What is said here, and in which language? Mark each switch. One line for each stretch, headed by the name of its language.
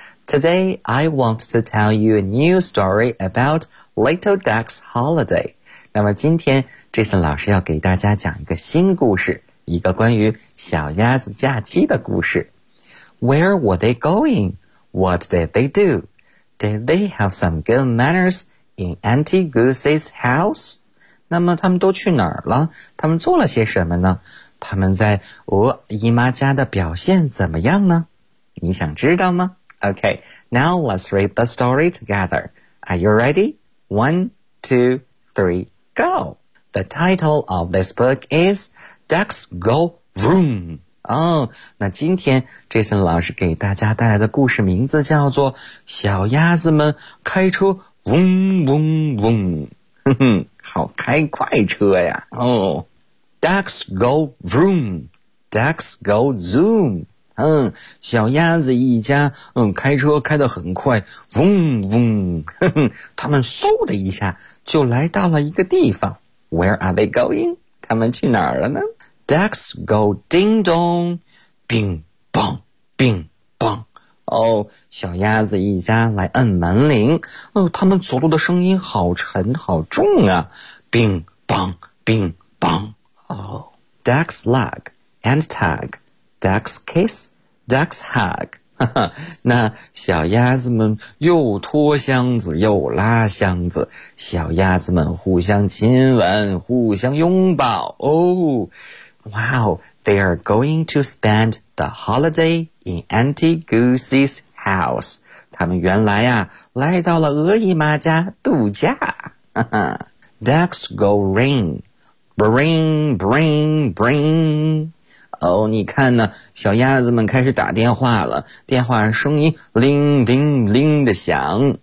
English: Today, I want to tell you a new story about Little Duck's Holiday.
Chinese: 那么今天 Jason 老师要给大家讲一个新故事，一个关于小鸭子假期的故事。
English: Where were they going? What did they do? Did they have some good manners in Auntie Goosey's house?
Chinese: 那么他们都去哪儿了？他们做了些什么呢？他们在鹅姨妈家的表现怎么样呢？你想知道吗？
English: OK, now let's read the story together. Are you ready? 1, 2, 3, go! The title of this book is Ducks Go Vroom!
Chinese: 哦，那今天 Jason 老师给大家带来的故事名字叫做小鸭子们开车嗡嗡嗡，哼哼，好开快车呀。哦，
English: Ducks go vroom, Ducks go zoom,
Chinese: 嗯，小鸭子一家开车开得很快，嗡嗡，哼哼，他们嗖的一下就来到了一个地方。
English: Where are they going?
Chinese: 他们去哪儿了呢？
English: Ducks go ding dong, bing bong, bing bong.
Chinese: 哦，小鸭子一家来按门铃。哦，他们走路的声音好沉好重啊。
English: bing bong, bing bong. 哦， Ducks lug and tug, ducks kiss, ducks hug.
Chinese: 那小鸭子们又拖箱子又拉箱子，小鸭子们互相亲吻互相拥抱。
English: 哦，Wow, they are going to spend the holiday in Auntie Goosey's house.
Chinese: 他们原来啊，来到了鹅姨妈家度假。
English: Ducks go ring, bring, bring, bring.
Chinese: 哦，你看呢，小鸭子们开始打电话了，电话声音铃铃铃的响。